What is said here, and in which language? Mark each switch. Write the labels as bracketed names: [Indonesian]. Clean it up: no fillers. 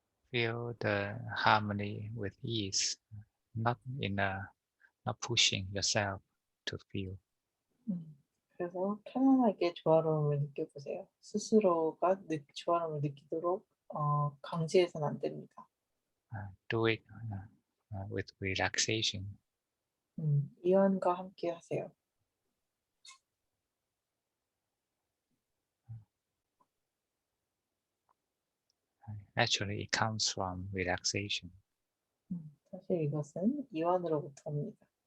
[English] Feel the harmony with ease, not pushing yourself to feel. [Korean] 그래서 편안하게 조화로움을 느껴보세요. 스스로가 조화로움을 느끼도록 강제해서는 안 됩니다. [English] Do it with relaxation. [Korean] 이완과 함께 하세요. [English] Actually, it comes from relaxation. [Korean] 사실 이것은 이완으로부터 옵니다.